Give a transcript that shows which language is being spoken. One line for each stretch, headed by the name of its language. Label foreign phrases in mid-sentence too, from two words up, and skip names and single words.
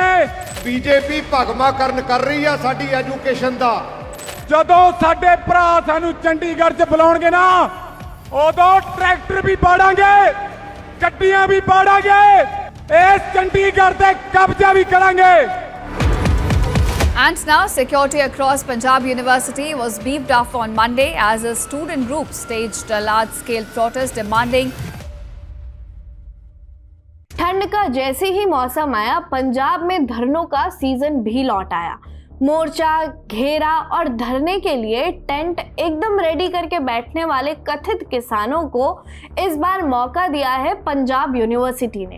Punjabi: ਬੀਜੇਪੀ ਭਗਮਾਕਰਣ ਕਰ ਰਹੀ ਹੈ ਸਾਡੀ ਐਜੂਕੇਸ਼ਨ ਦਾ। ਜਦੋਂ ਸਾਡੇ ਭਰਾ ਸਾਨੂੰ ਚੰਡੀਗੜ੍ਹ ਚ ਬੁਲਾਉਣਗੇ ਨਾ ਉਦੋਂ ਟ੍ਰੈਕਟਰ ਭੀ ਪਾੜਾਂਗੇ, ਗੱਡੀਆਂ ਭੀ ਪਾੜਾਂਗੇ, ਇਸ ਚੰਡੀਗੜ੍ਹ ਤੇ ਕਬਜ਼ਾ ਭੀ ਕਰਾਂਗੇ।
English: And now, security across Punjab University was beefed up on Monday as a student group staged a large-scale protest demanding.
Hindi: ठंड का जैसे ही मौसम आया, पंजाब में धरनों का सीजन भी लौट आया। मोर्चा, घेरा और धरने के लिए टेंट एकदम रेडी करके बैठने वाले कथित किसानों को इस बार मौका दिया है पंजाब यूनिवर्सिटी ने।